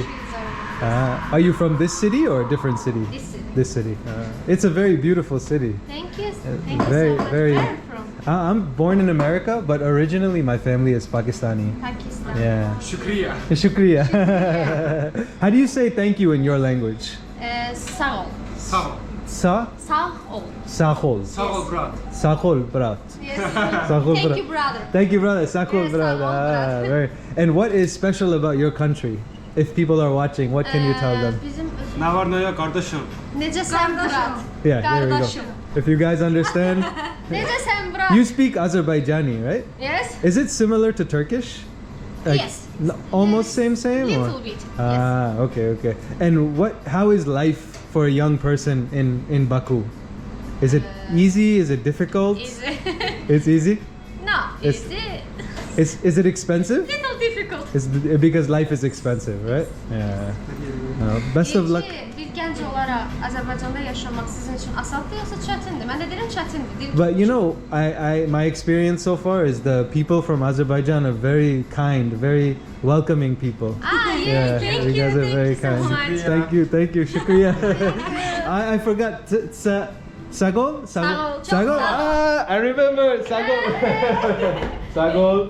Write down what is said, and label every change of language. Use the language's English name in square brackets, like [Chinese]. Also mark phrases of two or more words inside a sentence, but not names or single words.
[English] Are you from this city or a different city? This city. This city. It's a very beautiful city. Thank you. Very, Thank you so much. very. Where are you from? I'm born in America, but originally my family is Pakistani. Pakistan. Yeah. Shukriya. Shukriya. How do you say thank you in your language? [Azerbaijani] Sağ ol. Sağ Sa? Sağ ol. Sahol. ol brat. Sahol brat. [English] Yes. [Azerbaijani] Sahol [English] Thank [Azerbaijani] brat. [English] you, brother. Thank you, brother. Sahol Yes, [Azerbaijani] brat. Sahol brat. [English] Very. And what is special about your country? If people are watching, what can you tell them? [Azerbaijani] Bizim [Turkish] Ne var ne yok kardeşim. [Azerbaijani] Necesen Murat? [English] Yeah, there we go. [Turkish] Kardeşim. [English] If you guys understand, [Azerbaijani] Necesen Murat? [English] you speak Azerbaijani, right? Yes. Is it similar to Turkish? Like, Yes. Almost same, Little or? bit. Ah, okay. And how is life for a young person in Baku? Is it easy? Is it difficult? Yes. It's easy? No, It's- easy. Is it expensive? Little difficult. It's because life is expensive, right? Yeah. Best of luck. [Azerbaijani] Bir gənc olaraq Azərbaycanda yaşamaq sizin üçün asandır yoxsa çətindir? Mən də deyirəm çətindir. [English] But you know, my experience so far is the people from Azerbaijan are very kind, very welcoming people. Yeah, thank you you. guys are very kind. So much. Thank you, shukriya. I forgot. Sagol? Sagol? Ah, I remember. Sagol. Sagol.